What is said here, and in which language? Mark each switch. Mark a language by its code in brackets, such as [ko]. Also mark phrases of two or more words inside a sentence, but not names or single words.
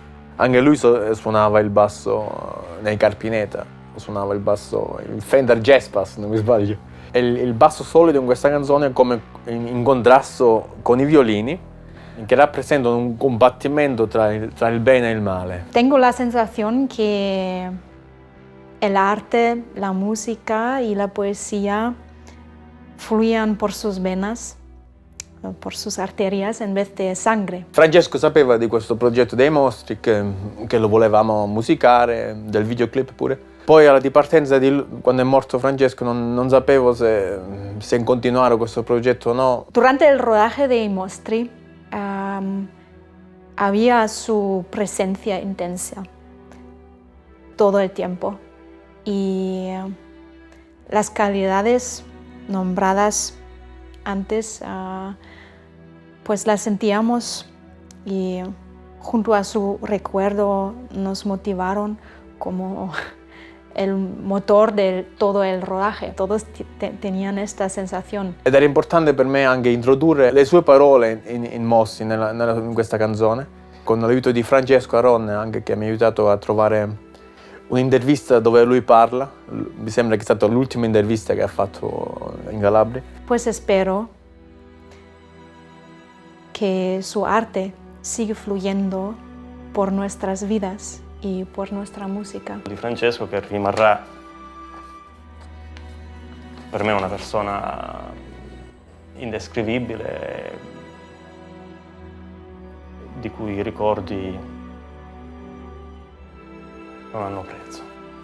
[it] Anche lui suonava il basso nei Carpineta, suonava il Fender Jazz Bass, non mi sbaglio. E il basso solido in questa canzone è come in contrasto con i violini, che rappresentano un combattimento tra il bene e il male. [es] Tengo la sensación que el arte, la música y la poesía fluían por sus venas, por sus arterias en vez de sangre. [it] Francesco sapeva di questo progetto dei mostri, che lo volevamo musicare, del videoclip pure. Poi alla dipartenza quando è morto Francesco non sapevo se continuare questo progetto o no. [es] Durante el rodaje de I Mostri había su presencia intensa todo el tiempo, y las calidades nombradas antes pues las sentíamos, y junto a su recuerdo nos motivaron como el motor de todo el rodaje. Todos tenían esta sensazione. [it] Ed era importante per me anche introdurre le sue parole in Mostri, in questa canzone, con l'aiuto di Francesco Aron, anche, che mi ha aiutato a trovare un'intervista dove lui parla. Mi sembra che è stata l'ultima intervista che ha fatto in Calabria. [es] Pues espero que su arte siga fluyendo por nuestras vidas y por nuestra música. [it] Di Francesco, che rimarrà per me una persona indescrivibile, di cui i ricordi non hanno prezzo.